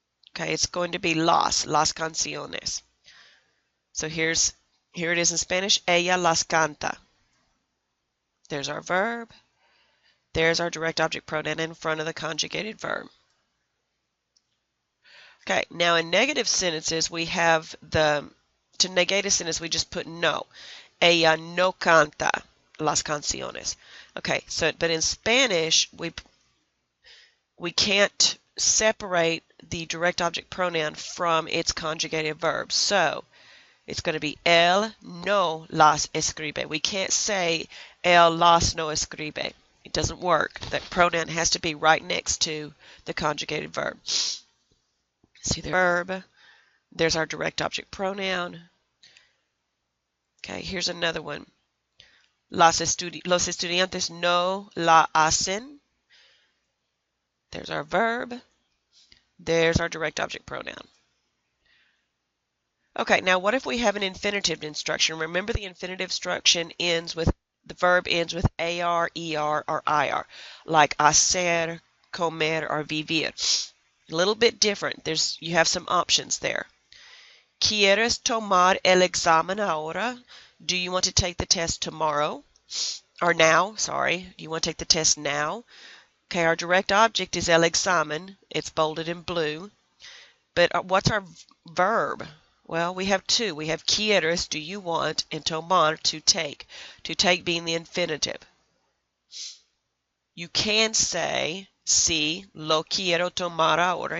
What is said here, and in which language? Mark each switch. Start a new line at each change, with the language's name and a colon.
English: Okay, it's going to be
Spanish: las canciones.
English: So here it is in Spanish,
Spanish: ella las canta.
English: There's our verb. There's our direct object pronoun in front of the conjugated verb. Okay, now in negative sentences, we have to negate a sentence, we just put no.
Spanish: Ella no canta las canciones.
English: Okay, so, but in Spanish, we can't separate the direct object pronoun from its conjugated verb. So, it's going to be
Spanish: él no las escribe.
English: We can't say
Spanish: él las no escribe.
English: It doesn't work. That pronoun has to be right next to the conjugated verb. See the verb. There's our direct object pronoun. Okay, here's another one.
Spanish: Los estudiantes no la hacen.
English: There's our verb. There's our direct object pronoun. Okay, now what if we have an infinitive instruction? Remember, the infinitive instruction the verb ends with AR, ER, or IR, like hacer, comer, or vivir. A little bit different. You have some options there.
Spanish: ¿Quieres tomar el examen ahora?
English: Do you want to take the test tomorrow? Or now, sorry. Do you want to take the test now? Okay, our direct object is el examen. It's bolded in blue. But what's our verb? Well, we have two. We have quieres, do you want, and tomar, to take. To take being the infinitive. You can say,
Spanish: sí, lo quiero tomar ahora.